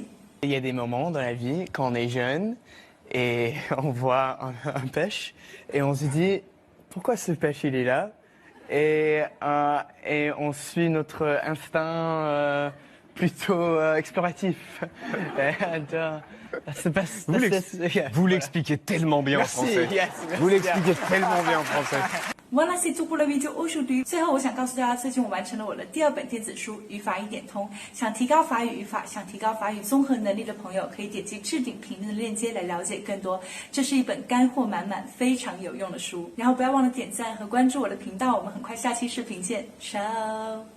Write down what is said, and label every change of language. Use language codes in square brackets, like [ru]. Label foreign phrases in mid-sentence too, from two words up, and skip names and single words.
[fr] Il y a des moments dans la vie quand on est jeune et on voit un pêche et on se dit pourquoi ce pêche il est là et on suit notre instinct plutôt exploratif. Vous l'expliquez tellement bien en français. Vous l'expliquez tellement bien en français. Voilà, c'est tout pour la vidéo aujourd'hui。 [zh] 最后，我想告诉大家，最近我完成了我的第2本电子书《语法一点通》。想提高法语语法，想提高法语综合能力的朋友，可以点击置顶评论的链接来了解更多。这是一本干货满满、非常有用的书。然后不要忘了点赞和关注我的频道，我们很快下期视频见，ciao。